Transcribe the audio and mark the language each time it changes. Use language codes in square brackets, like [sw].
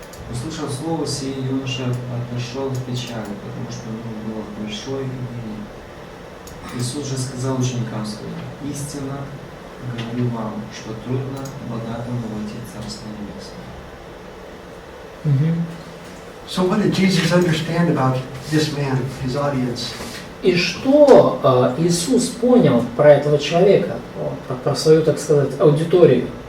[ru] Услышав слово сие, юноша отошел в печали, потому что у него было большое имение. Иисус же сказал ученикам своим: истинно говорю вам, что трудно богатому войти в Царство Небесное. [en] So what did Jesus understand about this man, his audience? [ru] И что Иисус понял про этого человека, про свою, так сказать, аудиторию?